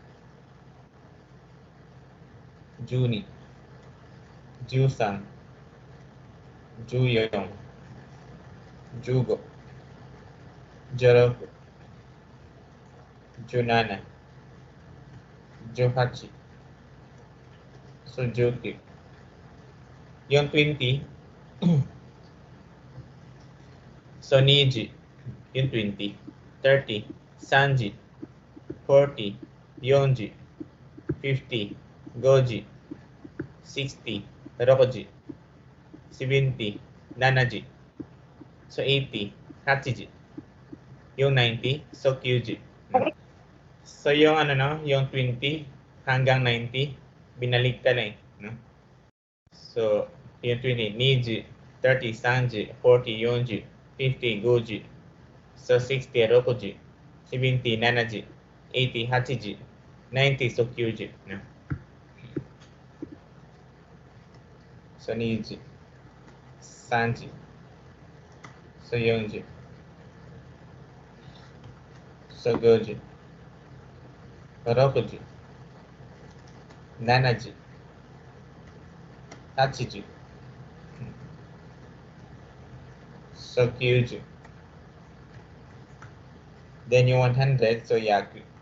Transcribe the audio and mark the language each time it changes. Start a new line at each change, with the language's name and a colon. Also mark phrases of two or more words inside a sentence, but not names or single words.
Japanese: じゅうに。じゅうさん. じゅうよん。じゅうご. じゅうろく。じゅうなな. じゅうはち。すじゅき.
Filipino: Yung 20, so niji. Yung 20. 30, sanji. 40,
Japanese: よんじ。50、ごじ. 60、ろくじ。70、ななじ.
Filipino: So 80, hachiji. Yung 90, so kyuji. So yung yung 20 hanggang 90, binaligtad na no? So yung 20,
Japanese: にじ、30、さんじ、40、よんじ、50、ごじ. So 60、ろくじ。70、ななじ. 80、はちじ。90、so きゅうじ。No? So にじ、さんじ、so よんじ、so ごじ、ろくじ、ななじ、はちじ、so きゅうじ.
Filipino: Then yung 100, so yaku.